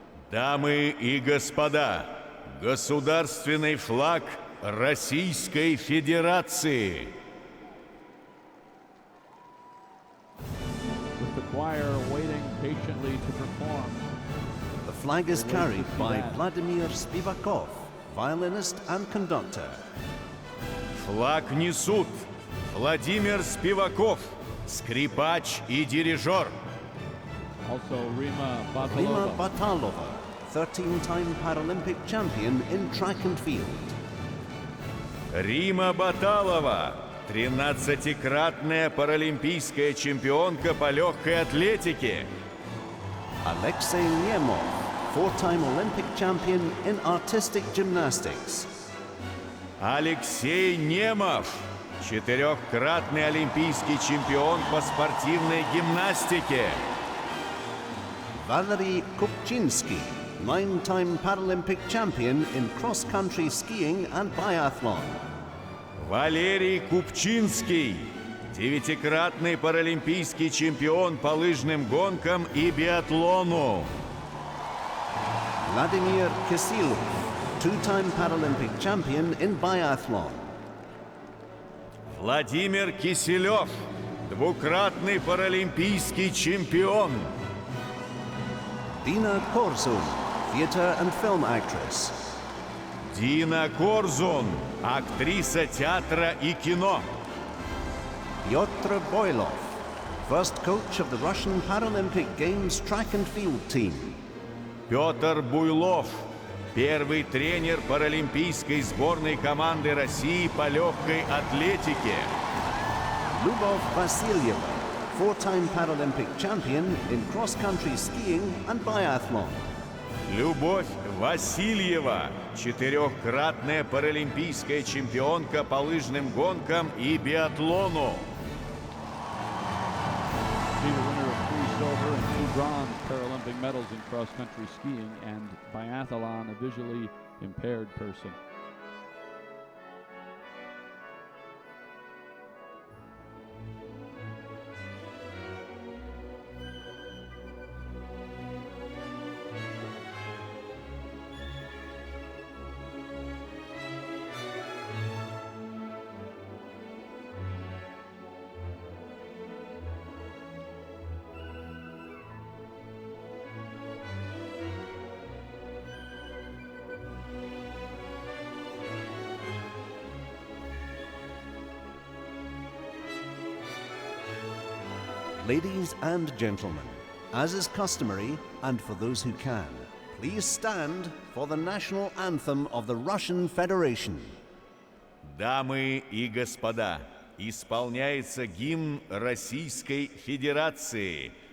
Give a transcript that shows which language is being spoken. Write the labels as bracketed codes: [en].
[ru] Дамы и господа, государственный флаг Российской Федерации. [en] With the choir waiting patiently to perform. The flag is carried by Vladimir Spivakov, violinist and conductor. [ru] Флаг несут Владимир Спиваков, скрипач и дирижер. [en] Also Rima Rima Batalova. Batalova, 13-time Paralympic champion in track and field. [ru] Рима Баталова, 13-кратная паралимпийская чемпионка по легкой атлетике. [en] Alexei Nemov, 4-time Olympic champion in artistic gymnastics. [ru] Алексей Немов, 4-кратный олимпийский чемпион по спортивной гимнастике. [en] Valeriy Kupchinsky, 9-time Paralympic champion in cross-country skiing and biathlon. [ru] Валерий Купчинский, 9-кратный паралимпийский чемпион по лыжным гонкам и биатлону. [en] Vladimir Kisilov, 2-time Paralympic champion in biathlon. [ru] Владимир Киселев, 2-кратный паралимпийский чемпион. [en] Dina Korzun, theatre and film actress. [ru] Дина Корзун, актриса театра и кино. [en] Pyotr Boylov, first coach of the Russian Paralympic Games track and field team. [ru] Петр Буйлов, первый тренер паралимпийской сборной команды России по легкой атлетике. [en] Lyubov Vasilyeva, 4-time Paralympic champion in cross-country skiing and biathlon. [ru] Любовь Васильева, 4-кратная паралимпийская чемпионка по лыжным гонкам и биатлону. [en] She's the winner of 3 silver and 2 bronze Paralympic medals in cross-country skiing and biathlon, a visually impaired person. Ladies and gentlemen, as is customary, and for those who can, please stand for the national anthem of the Russian Federation. [ru] Дамы и господа, исполняется гимн Российской Федерации.